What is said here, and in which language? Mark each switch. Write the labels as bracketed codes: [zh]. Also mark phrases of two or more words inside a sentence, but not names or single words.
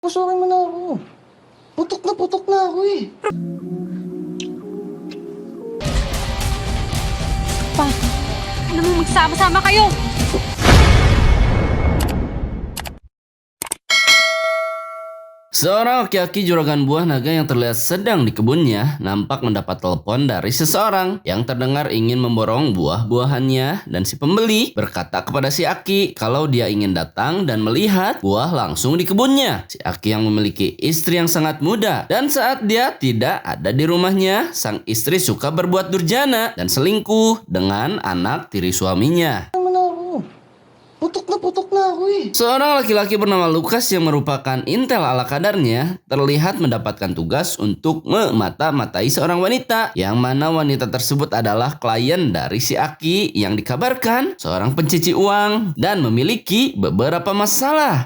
[tl] Pasukin mo na ako. Putok na ako eh. Pa, alam mo magsama-sama kayo. [id] Seorang aki-aki juragan buah naga yang terlihat sedang di kebunnya nampak mendapat telepon dari seseorang yang terdengar ingin memborong buah-buahannya, dan si pembeli berkata kepada si aki kalau dia ingin datang dan melihat buah langsung di kebunnya. Si aki yang memiliki istri yang sangat muda, dan saat dia tidak ada di rumahnya, sang istri suka berbuat durjana dan selingkuh dengan anak tiri suaminya. [tl] Ano mo na ako. Putok na ako eh. [id] Seorang laki-laki bernama Lukas yang merupakan intel ala kadarnya terlihat mendapatkan tugas untuk memata-matai seorang wanita, yang mana wanita tersebut adalah klien dari si Aki yang dikabarkan seorang pencuci uang dan memiliki beberapa masalah.